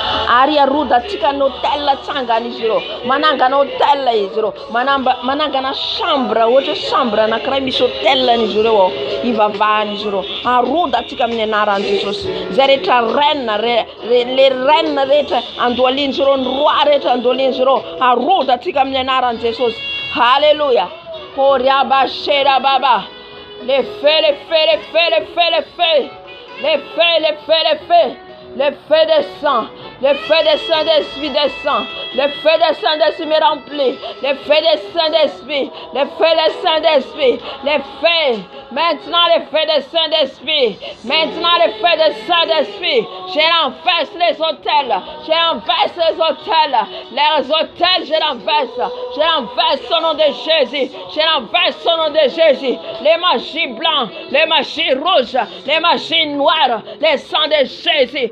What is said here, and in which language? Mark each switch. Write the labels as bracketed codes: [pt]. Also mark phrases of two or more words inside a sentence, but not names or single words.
[mg] ary arodantsika ny hôtel tsangana izy ireo, manangana hôtel izy ireo, manangana chambre, ohatra chambre anankiray misy hôtel izy ireo ao ivavahana izy ireo, arodantsika amin'ny anaran'i Jesosy. Zay rehetra reine, le reine rehetra andohalian'izy ireo, ny roi rehetra andohalian'izy ireo, arodantsika amin'ny anaran'i Jesosy. Alléluia. Oriaba shera baba. [fr] Les feux, les feux, les feux, les feux, les feux. Les feux, les feux, les feux. Le feu descend, le feu des Saint-Esprit descend, le feu des Saint-Esprit me remplit, le feu des Saint-Esprit, le feu des Saint-Esprit, le feu, maintenant le feu des Saint-Esprit, maintenant le feu des Saint-Esprit, je renverse les hôtels, je renverse les hôtels, je renverse au nom de Jésus, je renverse au nom de Jésus, les magies blancs, les magies rouges, les magies noires, les sangs de Jésus.